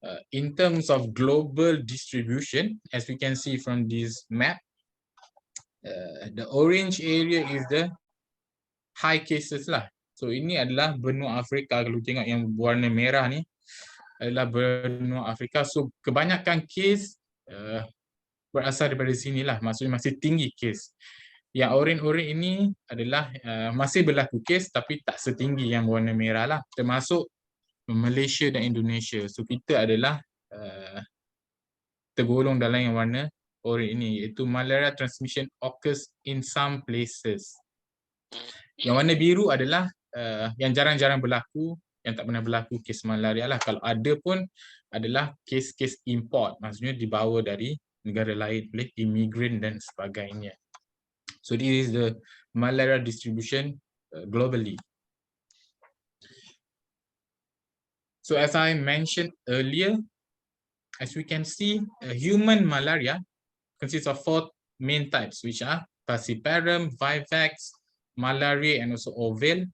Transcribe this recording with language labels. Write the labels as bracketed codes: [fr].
[en] In terms of global distribution, as we can see from this map, the orange area is the high cases lah. [ms] So ini adalah benua Afrika. Kalau tengok yang warna merah ni adalah benua Afrika. So kebanyakan kes berasal daripada sini lah. Maksudnya masih tinggi kes. Yang orange-orange ini adalah masih berlaku kes tapi tak setinggi yang warna merah lah. Termasuk Malaysia dan Indonesia. So kita adalah tergolong dalam yang warna orange ini, iaitu [en] malaria transmission occurs in some places. [ms] Yang warna biru adalah yang jarang-jarang berlaku, yang tak pernah berlaku kes malaria lah. Kalau ada pun adalah kes-kes import, maksudnya dibawa dari negara lain oleh imigran dan sebagainya. [en] So this is the malaria distribution globally. So as I mentioned earlier, as we can see, human malaria consists of 4 main types, which are falciparum, vivax, malaria, and also ovale.